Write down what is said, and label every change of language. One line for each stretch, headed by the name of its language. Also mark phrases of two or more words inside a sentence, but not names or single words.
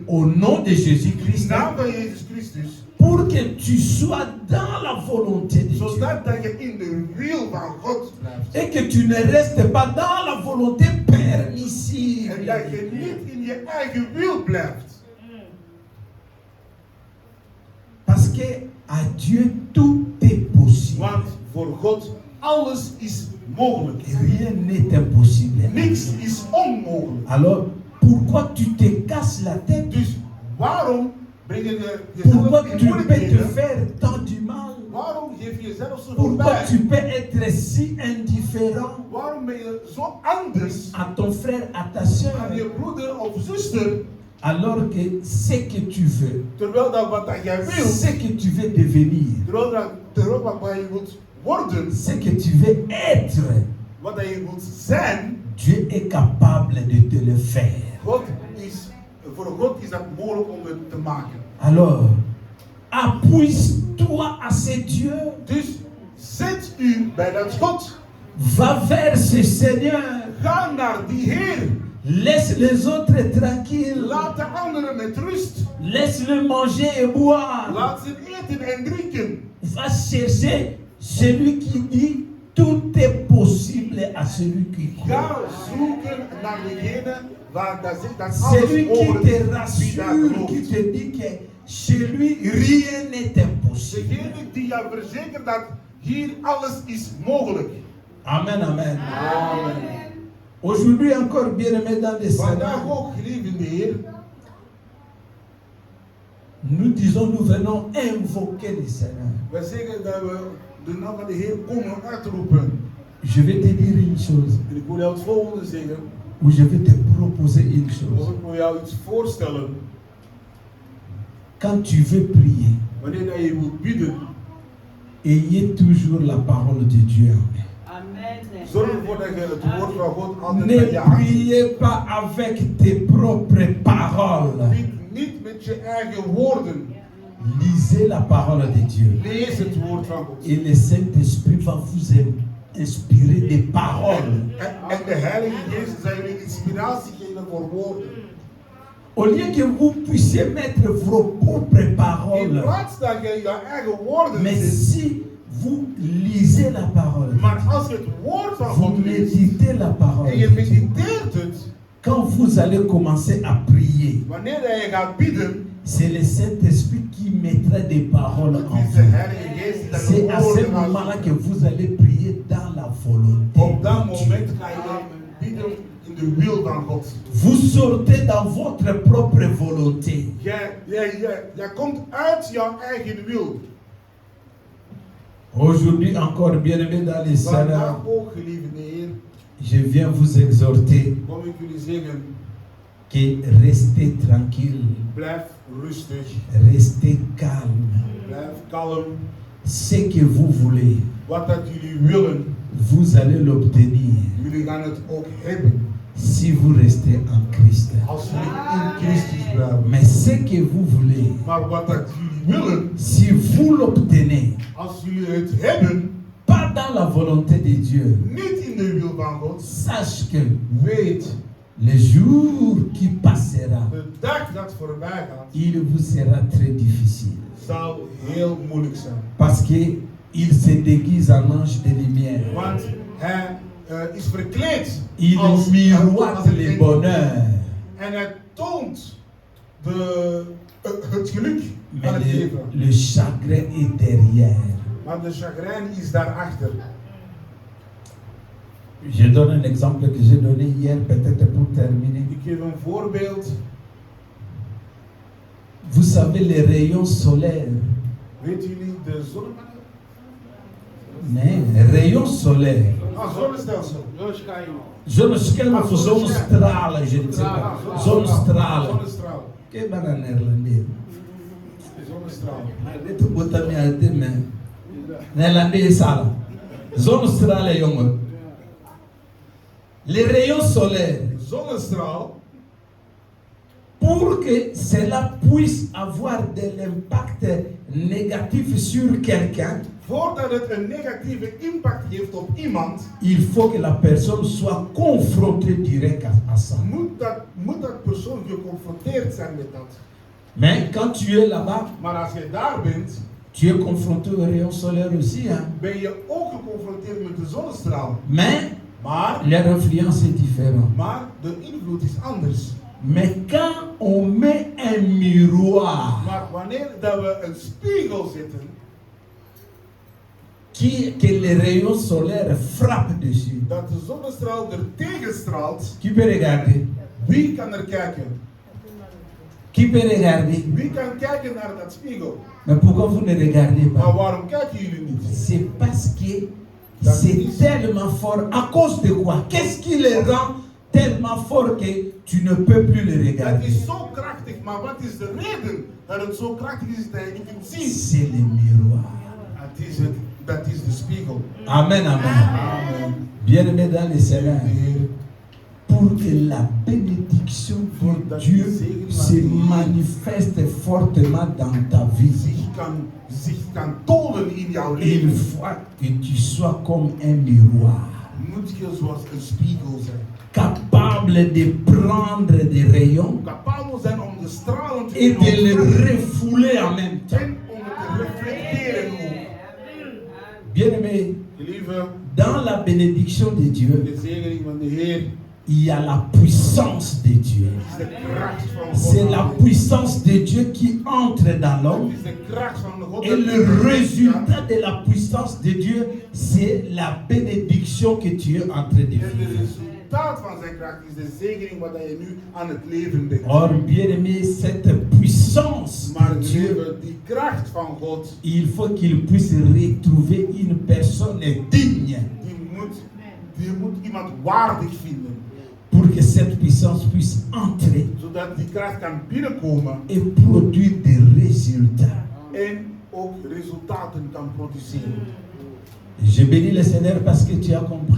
French: au nom de
Dutch: in
French: Jésus-Christ,
Dutch: naam van Jezus Christus,
French: pour que tu sois dans la volonté de Dieu
Dutch: zodat dat je in de wil van God blijft.
French: et que tu ne restes pas dans la volonté permissive.
Dutch: En dat je niet in je eigen wil blijft.
French: Parce que à Dieu tout est possible.
Dutch: Want voor God alles is mogelijk.
French: Rien n'est impossible.
Dutch: Niks is onmogelijk.
French: Alors, pourquoi tu te casses la tête?
Dutch: Dus waarom breng je
French: Pourquoi
Dutch: jezelf in
French: tu peux te
Dutch: moeilijkheden?
French: faire tant du mal?
Dutch: Waarom geef je jezelf zo
French: Pourquoi
Dutch: voorbij?
French: tu peux être si indifférent
Dutch: Waarom ben je zo anders
French: à ton frère, à ta soeur,
Dutch: aan je broeder of zuster,
French: alors que ce que tu veux,
Dutch: terwijl dat wat dat jij wil,
French: ce que tu veux devenir,
Dutch: terwijl wat je wilt worden,
French: ce que tu veux être,
Dutch: wat dat je wilt zijn,
French: Dieu est capable de te le faire.
Dutch: voor God is dat mogelijk om het te maken.
French: Alors, appuie-toi à ce Dieu.
Dutch: Dus zet u bij dat God.
French: Va vers ce Seigneur.
Dutch: Ga naar die Heer.
French: Laisse les autres tranquilles.
Dutch: Laat de anderen met rust.
French: Laisse-le manger et boire.
Dutch: Laat ze eten en drinken.
French: Va chercher celui qui dit tout est possible à celui qui croit.
Dutch: Ga zoeken naar degene waar dat zegt dat alles
French: Celui qui
Dutch: mogelijk
French: te
Dutch: is. Wie dat
French: rassure, qui
Dutch: gelooft.
French: te dit que chez lui rien n'est impossible.
Dutch: Degene die jou verzekert dat hier alles is mogelijk.
French: Amen, amen.
Dutch: Amen.
French: Aujourd'hui encore, bien-aimés dans les
Dutch: Vandaag
French: Seigneur,
Dutch: ook, geliefde Heer,
French: nous disons, nous venons invoquer le Seigneur.
Dutch: wij zeggen dat we de naam van de Heer komen uitroepen.
French: Je vais te dire une chose,
Dutch: En ik wil jou het volgende zeggen,
French: ou je vais te proposer une
Dutch: of
French: chose.
Dutch: ik wil jou iets voorstellen.
French: Quand tu veux prier,
Dutch: Wanneer dat je wilt bidden,
French: ayez toujours la parole de Dieu en main. Amen.
Dutch: zorg ervoor dat je het woord van God altijd
French: Ne
Dutch: bij je hand hebt.
French: priez pas avec tes propres paroles.
Dutch: Bid niet met je eigen woorden.
French: Lisez la parole de Dieu.
Dutch: Lees het woord van God.
French: Et le Saint-Esprit va vous inspirer des paroles.
Dutch: En de Heilige Geest zal jullie inspiratie geven voor woorden.
French: Au lieu que vous puissiez mettre vos propres
Dutch: In
French: paroles,
Dutch: plaats dat je je eigen woorden
French: mais
Dutch: zet,
French: si vous lisez la parole,
Dutch: maar als je het woord van
French: vous
Dutch: God leest
French: méditez la parole,
Dutch: en je mediteert het,
French: quand vous allez commencer à prier,
Dutch: wanneer je gaat bidden,
French: c'est le Saint-Esprit qui mettra des paroles en
Dutch: het is de
French: vous.
Dutch: Heilige Geest die dat
French: C'est
Dutch: de
French: à ce
Dutch: woorden
French: moment-là
Dutch: gaat.
French: que vous allez prier dans la volonté
Dutch: Op dat
French: de Dieu.
Dutch: moment ga je bidden in de wil van God.
French: Vous sortez dans votre propre volonté.
Dutch: Jij komt uit jouw eigen wil.
French: Aujourd'hui encore, bien-aimés dans les Seigneur,
Dutch: Vandaag ook, geliefde Heer,
French: je viens vous exhorter
Dutch: kom ik jullie zeggen,
French: que restez tranquille,
Dutch: Blijf rustig.
French: restez calme.
Dutch: Blijf kalm.
French: Ce que vous voulez,
Dutch: Wat dat jullie willen,
French: vous allez l'obtenir
Dutch: jullie gaan het ook hebben.
French: si vous restez en Christ.
Dutch: Als jullie in Christus blijven.
French: Mais ce que vous voulez,
Dutch: Maar wat dat jullie willen,
French: si vous l'obtenez,
Dutch: als jullie het hebben,
French: pas dans la volonté de Dieu,
Dutch: niet in de wil van God,
French: sache que
Dutch: weet,
French: le jour qui passera,
Dutch: de dag dat voorbij gaat,
French: il vous sera très difficile.
Dutch: zal heel moeilijk zijn.
French: Parce que il se déguise en ange de lumière.
Dutch: Want hij is verkleed
French: Il
Dutch: als
French: miroite
Dutch: een
French: le
Dutch: engel.
French: bonheur.
Dutch: En hij toont het geluk van
French: Mais
Dutch: het leven.
French: le chagrin est derrière.
Dutch: Maar de chagrijn is daarachter.
French: Je donne un exemple que j'ai donné hier, peut-être pour terminer.
Dutch: Ik geef een voorbeeld.
French: Vous savez, les rayons solaires.
Dutch: Weet jullie de zonnepanelen? Nee,
French: rayons solaires.
Dutch: Ah, zonnestelsel. Zonneschijn of zonnestralen,
French: je ne sais pas.
Dutch: Zonnestralen. Zonnestraal. Kijk maar naar Nederlandais. Zonnestraal. Dit moet dan niet uit de men. Nederlandais is al. Zonnestralen, jongen.
French: Les rayons solaires.
Dutch: Zonnestraal.
French: Pour que cela puisse avoir de l'impact négatif sur quelqu'un,
Dutch: Voordat het een negatieve impact heeft op iemand,
French: il faut que la personne soit confrontée direct à ça.
Dutch: moet dat persoon geconfronteerd zijn met dat.
French: Mais quand tu es là-bas,
Dutch: Maar als je daar bent,
French: tu es confronté aux rayons solaires aussi. Hein?
Dutch: ben je ook geconfronteerd met de zonnestraal.
French: Mais
Dutch: Maar
French: leur influence est différente.
Dutch: de invloed is anders.
French: Mais quand on met un miroir
Dutch: Maar wanneer dat we een spiegel zetten,
French: que les rayons solaires frappent dessus,
Dutch: dat de zonnestraal er tegenstraalt,
French: qui peut regarder?
Dutch: wie kan er kijken?
French: Qui peut regarder?
Dutch: Wie kan kijken naar dat spiegel?
French: Mais pourquoi vous ne regardez
Dutch: Maar
French: pas?
Dutch: waarom kijken jullie niet?
French: C'est parce que c'est tellement fort. À cause de quoi? Qu'est-ce qui les rend tellement forts que tu ne peux plus les
Dutch: Het
French: regarder?
Dutch: is zo krachtig, maar wat is de reden dat het zo krachtig is dat je niet kunt zien?
French: C'est le miroir.
Dutch: Dat is de spiegel.
French: Amen, amen.
Dutch: Amen.
French: Bien-aimé dans le Seigneur,
Dutch: De Heer,
French: pour que la bénédiction de Dieu se manifeste fortement dans ta vie,
Dutch: zich kan tonen in jouw
French: il
Dutch: leven,
French: faut que tu sois comme un miroir,
Dutch: moet je zoals een spiegel zijn.
French: capable de prendre des rayons
Dutch: Capabel zijn om de stralen te
French: et de les
Dutch: ontvangen
French: refouler en même temps.
Dutch: en om het te reflecteren ook.
French: Bien-aimé,
Dutch: Lieve,
French: dans la bénédiction de Dieu,
Dutch: de zegening van de Heer
French: il y a la puissance de Dieu.
Dutch: is de kracht van God.
French: C'est la puissance de Dieu qui entre dans l'homme.
Dutch: Het is de kracht van de God.
French: Et le résultat de la puissance de Dieu, c'est la bénédiction que tu es en train de
Dutch: En het
French: vivre.
Dutch: resultaat van zijn kracht is de zegening wat je nu aan het leven bent.
French: Or, bien-aimé, cette puissance
Dutch: Maar
French: de Dieu,
Dutch: lieve, die kracht van God,
French: il faut qu'il puisse retrouver une personne digne
Dutch: die moet iemand waardig vinden.
French: pour que cette puissance puisse entrer
Dutch: Zodat die kracht kan binnenkomen
French: et produire des résultats.
Dutch: en ook resultaten kan produceren.
French: Je bénis le Seigneur parce que tu as compris.